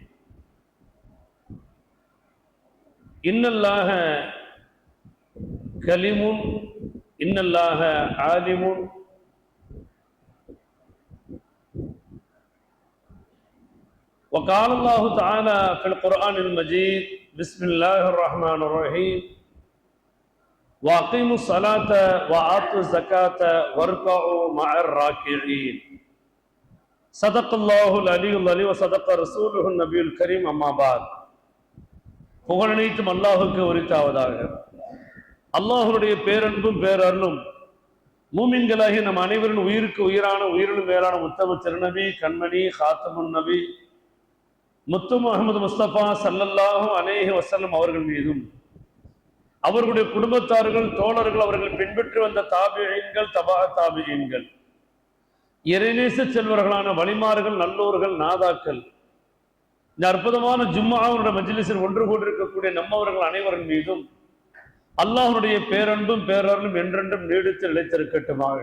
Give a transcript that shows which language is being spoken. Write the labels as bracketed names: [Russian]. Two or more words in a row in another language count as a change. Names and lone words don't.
[Arabic] إن الله كليم إن الله عالم وقال الله تعالى في القرآن المجيد بسم الله الرحمن الرحيم وأقيموا الصلاة وآتوا الزكاة واركعوا مع الراكعين. صدق الله العلي العظيم وصدق رسوله النبي الكريم. أما بعد. [Tamil] புகழனைத்தும் அல்லாஹுக்கு உரித்தாவதாக. அல்லாஹுடைய பேரன்பும் பேரருளும் மூமின்களாகி நம் அனைவரின் உயிருக்கு உயிரான உயிரிலும் மேலான முத்தம திருநபி கண்மணி ஹாத்தமுன் நபி முத்து முஹம்மது முஸ்தபா [Arabic] صلى الله عليه وسلم [Tamil] அவர்கள் மீதும் அவர்களுடைய குடும்பத்தார்கள் தோழர்கள் அவர்கள் பின்பற்றி வந்த தாபிஈன்கள் தபா தாபிஈன்கள் இறைநேச செல்வர்களான வலிமார்கள் நல்லோர்கள் நாதாக்கள் இந்த அற்புதமான ஜும்ஆவுடைய மஜ்லிஸில் ஒன்று கூடியிருக்கக்கூடிய நம்மவர்கள் அனைவரின் மீதும் அல்லாஹ்வுடைய பேரன்பும் பேரருளும் என்றென்றும் நீடித்து நிலைத்திருக்கட்டுமாக.